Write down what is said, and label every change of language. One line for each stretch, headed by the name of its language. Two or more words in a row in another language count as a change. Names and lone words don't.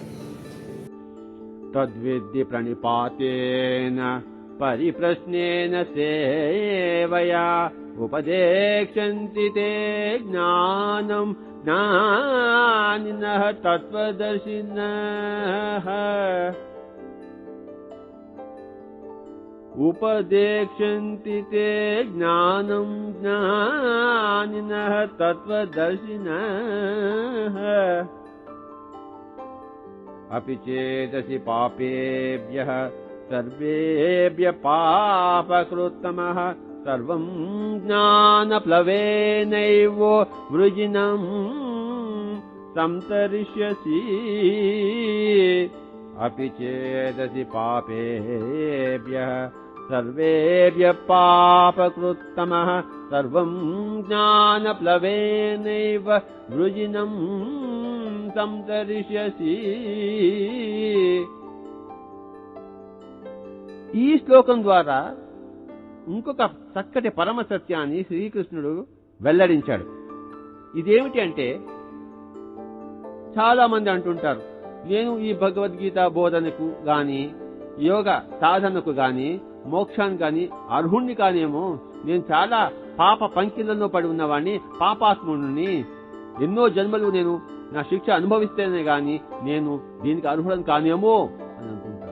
Sanskrit: తద్విద్య ప్రణిపాతేన పరిప్రశ్నేన సేవయా ఉపదేక్షంతి తే జ్ఞానం జ్ఞానినః తత్వదర్శినః. ఉపదేక్షంతి తే జ్ఞానం జ్ఞానినః తత్వదర్శినః. अपि चेदसि पापेभ्यः सर्वेभ्यः पापकृत्तमः सर्वं ज्ञानप्लवेनैव वृजिनं संतरिष्यसि. अपि चेदसि पापेभ्यः सर्वेभ्यः पापकृत्तमः सर्वं ज्ञानप्लवेनैव वृजिनं సంతరిష్యసి.
Telugu: ఈ శ్లోకం ద్వారా ఇంకొక చక్కటి పరమ సత్యాన్ని శ్రీకృష్ణుడు వెల్లడించాడు. ఇదేమిటి అంటే, చాలా మంది అంటుంటారు, నేను ఈ భగవద్గీత బోధనకు గాని యోగ సాధనకు గాని మోక్షాన్ని గాని అర్హుణ్ణి కానేమో, నేను చాలా పాప పంకిలలో పడి ఉన్నవాణ్ణి, పాపాత్ముడిని, ఎన్నో జన్మలు నేను నా శిక్ష అనుభవిస్తేనే గాని నేను దీనికి అర్హుడని కానేమో అని అనుకుంటాను.